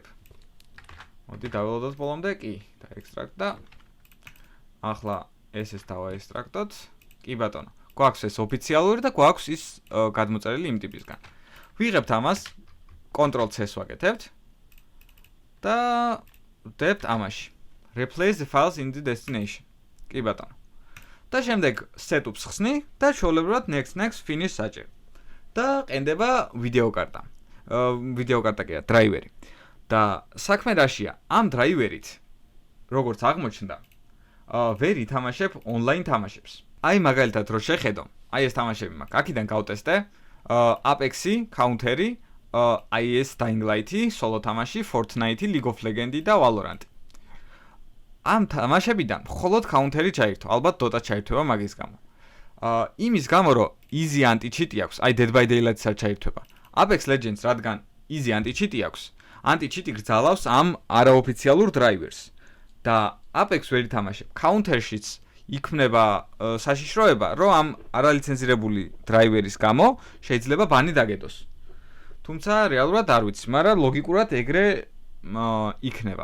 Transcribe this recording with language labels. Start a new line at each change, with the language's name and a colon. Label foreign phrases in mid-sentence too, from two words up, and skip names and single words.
Georgian: მოდი დაველოდოთ ბოლომდე, კი, დაექსტრაქტ და ახლა ესეც დავაესტრაქტოთ. კი ბატონო, გვაქვს ეს ოფიციალური და გვაქვს ის გადმოწერილი იმ ტიპისგან. ვიღებთ ამას, Ctrl+C-ს ვაკეთებთ და ვდებთ ამაში.
English: Replace the files in the destination.
Georgian: კი ბატონო. და შემდეგ setup-ს ხსნი და ჩვეულებრივად
English: next finish
Georgian: საჭერ. და ყენდება ვიდეო კარტა. ვიდეო კარტა კი არა, დრაივერი. და საქმე რაშია? ამ დრაივერით, როგორც აღმოჩნდა, ვერ ითამაშებ online თამაშებს. აი მაგალითად რო შეხედო, აი ეს თამაშები მაქვს. აქედან გავტესტე Apex-ი, Counter-ი, IS Dying Light-ი, Solo თამაში, Fortnite-ი, League of Legends-ი და Valorant-ი. ამ თამაშებიდან მხოლოდ Counter-ი ჩაირთვა, ალბათ Dota ჩაირთვა მაგის გამო. იმის გამო რომ easy anti-cheat-ი აქვს, აი Dead by Daylight-ს არ ჩაირთვა. Apex Legends რადგან easy anti-cheat-ი აქვს, anti-cheat-ი გრძალავს ამ არაოფიციალურ drivers. და Apex ვერ ითამაშებ. Counter-შიც იქმნება საშიშროება, რომ ამ არალიცენზირებული დრაივერის გამო შეიძლება ბანი დაგედოს. თუმცა რეალურად არ ვიცი, მაგრამ ლოგიკურად ეგრე იქნება.